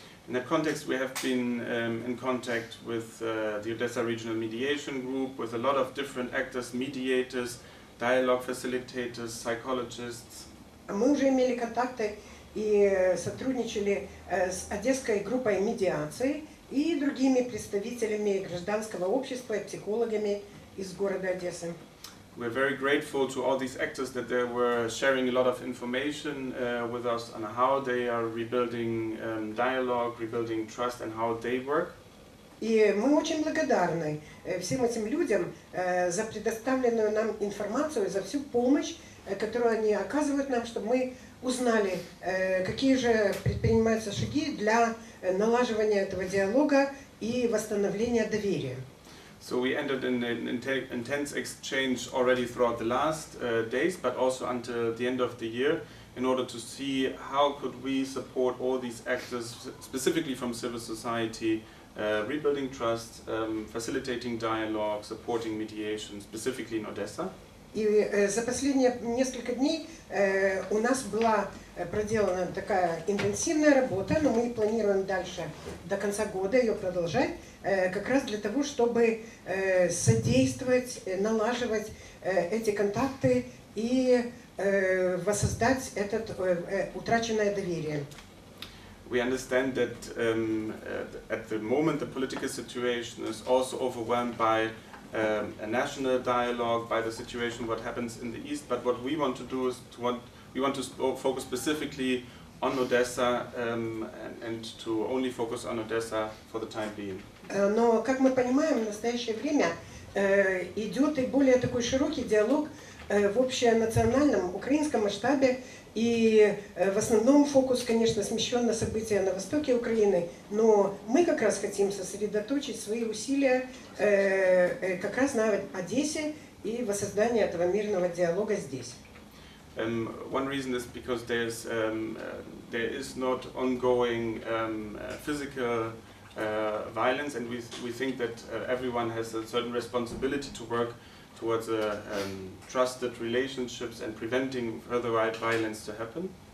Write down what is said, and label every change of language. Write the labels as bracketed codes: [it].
[en] In that context, we have been in contact with the Odessa Regional Mediation Group, with a lot of different actors, mediators, dialogue facilitators, psychologists. [ru] Мы уже имели контакты и сотрудничали с Одесской группой медиации и другими представителями гражданского общества и психологами из города Одессы. [en] We're very grateful to all these actors that they were sharing a lot of information with us on how they are rebuilding dialogue, rebuilding trust, and how they work. [ru] И мы очень благодарны всем этим людям за предоставленную нам информацию, за всю помощь, которую они оказывают нам, чтобы мы узнали, какие же предпринимаются шаги для налаживания этого диалога и восстановления доверия. [en] So we entered in an intense exchange already throughout the last days, but also until the end of the year, in order to see how could we support all these actors, specifically from civil society, rebuilding trust, facilitating dialogue, supporting mediation, specifically in Odessa. [ru] И за последние несколько дней у нас была проделана такая интенсивная работа, но мы планируем дальше до конца года ее продолжать, как раз для того, чтобы содействовать, налаживать эти контакты и воссоздать это утраченное доверие. [en] We understand that at the moment the political situation is also overwhelmed by a national dialogue, by the situation what happens in the east, but what we want to do is we want to focus specifically on Odessa and to only focus on Odessa for the time being. [ru] Но, как мы понимаем, в настоящее время идет и более такой широкий диалог в общенациональном украинском масштабе, и в основном фокус, конечно, смещен на события на востоке Украины, но мы как раз хотим сосредоточить свои усилия как раз на Одессе и воссоздании этого мирного диалога здесь. [en] One reason is because there is not ongoing physical violence, and we think that everyone has a certain responsibility to work towards trusted relationships and preventing further violence to happen.